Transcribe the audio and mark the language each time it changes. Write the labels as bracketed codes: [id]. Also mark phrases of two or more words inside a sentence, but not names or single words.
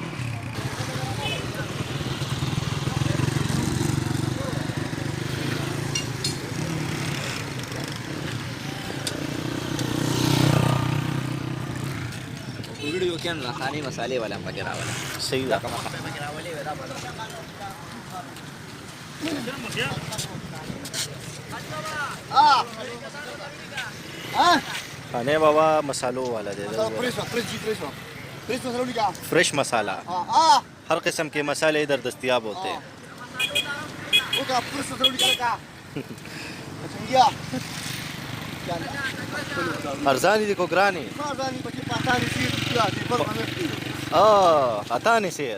[ps] ویډیو کې هم خاني مسالې والا هم پکې راولم. صحیح ده. کومه خبره پکې راولې وې دا بدل [ur] خانه بابا مسالوں والا دے دو. فریش مسالہ، ہر قسم کے مسالے ادھر دستیاب ہوتے ہیں. ارزانی دیکھو گرانی عطانی سیر.